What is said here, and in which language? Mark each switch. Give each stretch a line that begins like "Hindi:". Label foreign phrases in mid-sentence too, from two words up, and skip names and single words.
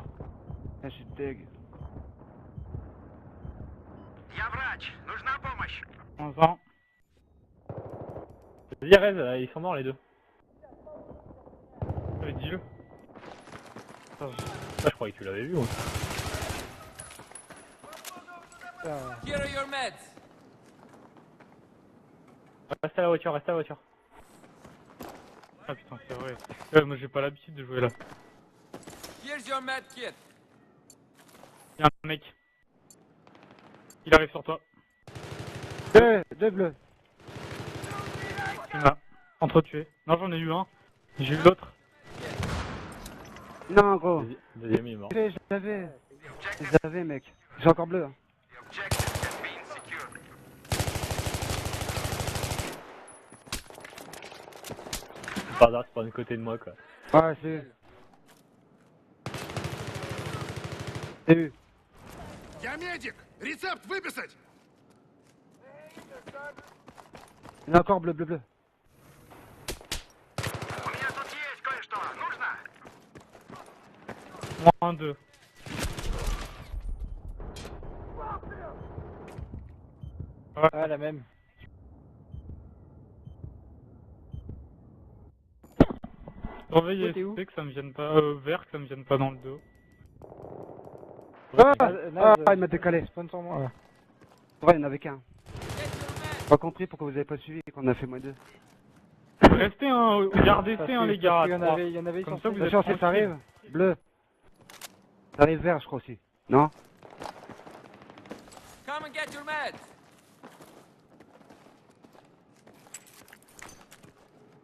French: je suis deg. On vend. Vas-y Rez, ils sont morts les deux. Dis-le. Ça je croyais que tu l'avais vu moi.
English: Here are your meds.
French: Reste à la voiture, reste à la voiture. Ah putain, c'est vrai. Moi j'ai pas l'habitude de jouer là.
English: Here's your med kit.
French: Y'a un mec. Il arrive sur toi. Deux bleus. Il m'a entretué. Non, j'en ai eu un. J'ai eu l'autre. Non, gros. Deuxième il est mort. Je les avais, mec. J'ai encore bleu. Hein. Par hasard, c'est pas du côté de moi quoi. Ouais, c'est eux. C'est eux.
Russian: Я медик! Рецепт выписать!
French: Il y en a encore bleu.
Russian: У меня тут есть кое-что. Нужно?
French: Moi, un, deux. Ouais, la même. Surveille Toi, t'es où SP que ça me vienne pas. Vert que ça me vienne pas dans le dos. Il m'a décalé. Spawn sur moi. Ouais, il y en avait qu'un. Pas compris pourquoi vous avez pas suivi qu'on a fait moins 2. Restez un, gardez C hein, les gars. Il y en avait, Comme ça, vous êtes attention, ça tranquille. arrive. Bleu. Ça arrive vert, je crois aussi. Non?
English: Come and get your meds.